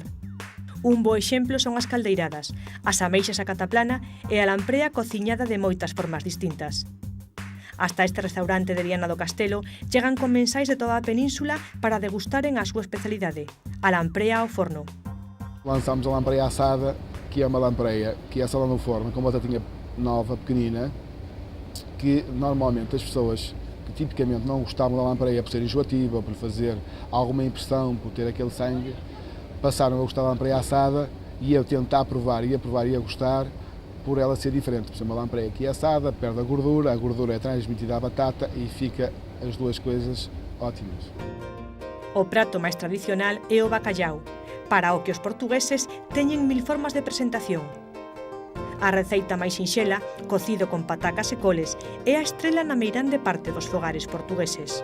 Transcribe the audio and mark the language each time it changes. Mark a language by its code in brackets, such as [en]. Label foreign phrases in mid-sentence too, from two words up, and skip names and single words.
[gl] Un bo exemplo son as caldeiradas, as ameixas a cataplana e a lamprea cociñada de moitas formas distintas. Hasta este restaurante de Viana do Castelo chegan comensais de toda a península para degustaren a súa especialidade, a lamprea ao forno. [pt] Lançámos a lampreia assada, que é uma lampreia que é assada no forno, com batatinha nova, pequenina, que normalmente as pessoas que tipicamente não gostavam da lampreia por ser enjoativa ou por fazer alguma impressão, por ter aquele sangue, passaram a gostar da lampreia assada e a tentar provar e a gostar por ela ser diferente. Por ser uma lampreia que é assada, perde a gordura é transmitida à batata e fica as duas coisas ótimas. [gl] O prato máis tradicional é o bacallau, para o que os portugueses teñen 1000 formas de presentación. A receita máis sinxela, cocido con patacas e coles, é a estrela na meirande parte dos fogares portugueses.